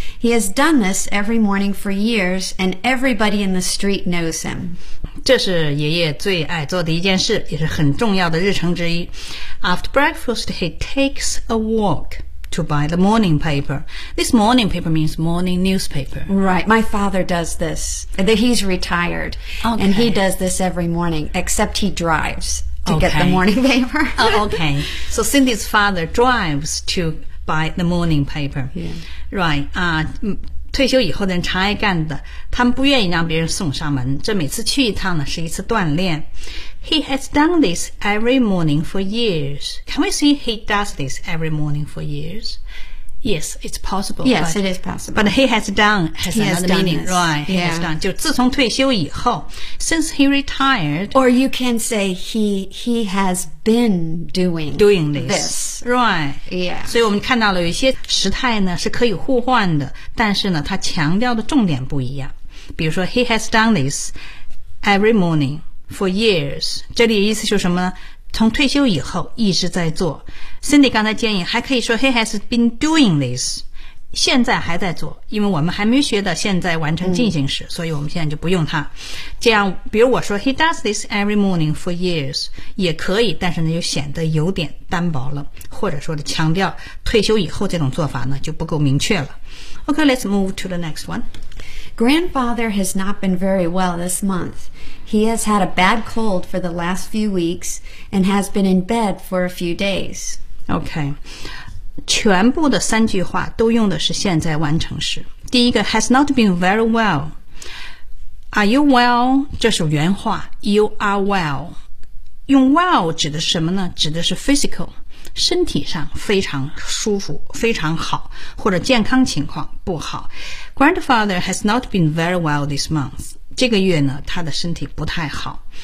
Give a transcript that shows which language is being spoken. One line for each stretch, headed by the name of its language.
English: He has done this every morning for years, and everybody in the street knows him.
Chinese: 这是爷爷最爱做的一件事，也是很重要的日程之一。
English: After breakfast, he takes a walk to buy the morning paper. This morning paper means morning newspaper. Right, my father does this. He's retired, okay. And he does this every morning, except he drives. To get the morning paper. Okay. So Cindy's father drives to buy the morning paper. Yeah. Right.
Chinese: 退休以后的人常爱干的，他们不愿意让别人送上门。这每次去一趟呢，是一次锻炼。
English: He has done this every morning for years. Can we say he does this every morning for years? Yes, it's possible. Yes, it is possible. But he has done has he another meaning, right? He has done.
Chinese: 就自从退休以后
English: since he retired. Or you can say he has been doing this. Right. Yeah.
Chinese: 所以我们看到了有一些时态呢是可以互换的，但是呢它强调的重点不一样。
English: 比如说 he has done this every morning for years.
Chinese: 这里的意思就是什么呢？从退休以后一直在做。Cindy 刚才建议还可以说
English: he has been doing this,
Chinese: 现在还在做，因为我们还没学到现在完成进行时，所以我们现在就不用它。这样比如我说
English: he does this every morning for years,
Chinese: 也可以，但是呢就显得有点单薄了，或者说的强调退休以后这种做法呢就不够明确了。
English: Okay, let's move to the next one. Grandfather has not been very well this month. He has had a bad cold for the last few weeks and has been in bed for a few days. Okay.
Chinese: 全部的三句话都用的是现在完成时。
English: 第一个 has not been very well. Are you well?
Chinese: 这是原话
English: You are well.
Chinese: 用 well 指的是什么呢？指的是 physical, 身体上非常舒服，非常好，或者健康情况不好。
English: Grandfather has not been very well this month.
Chinese: 这个月呢他的身体不太好。